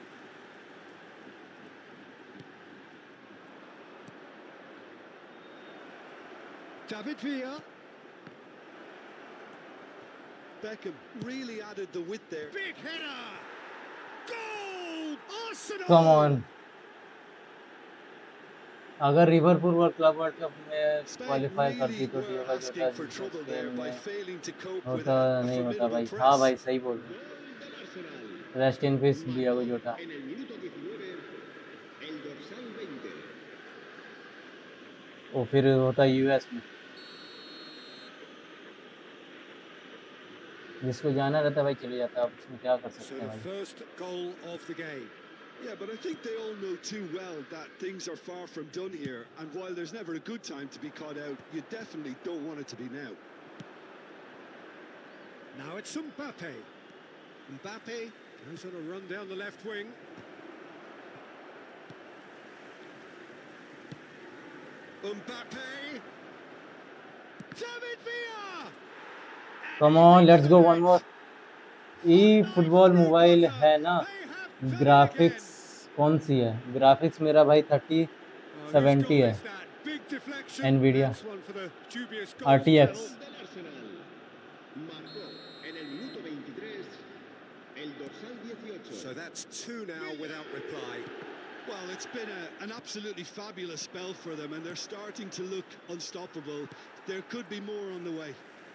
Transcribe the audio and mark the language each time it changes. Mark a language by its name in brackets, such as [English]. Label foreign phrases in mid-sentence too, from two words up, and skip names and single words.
[English] David Villa. Beckham really added the width there. Big header! Goal! Arsenal! Come on. [Hindi] अगर लिवरपूल [English] World Club World Cup [Hindi] में क्वालिफाई करती तो डियोगा जोटा स्पेन में होता नहीं होता भाई. हाँ भाई सही बोल रहे हैं. [English] Rest in peace [Hindi] डियोगा जोटा. [Spanish] En el minuto 19, el dorsal 20. [Hindi] वो फिर होता यूएस में. जिसको जाना रहता है भाई चले जाता है. अब उसमें क्या कर [English] So [Hindi] सकते [English] the [Hindi] हैं भाई. [English] first goal of the game. Yeah, but I think they all know too well that things are far from done here. And while there's never a good time to be caught out, you definitely don't want it to be now. Now it's Mbappe. Mbappe goes on a run down the left wing. Mbappe. David Villa. Come on, let's go one more. [Hindi] ई फुटबॉल मोबाइल है ना. ग्राफिक्स कौन सी है? ग्राफिक्स मेरा भाई 3070 है. Nvidia RTX. [Spanish] Del Arsenal. Marcó en el minuto 23, el dorsal 18. [English] So that's two now without reply. Well, it's been an absolutely fabulous spell for them, and they're starting to look unstoppable. There could be more on the way.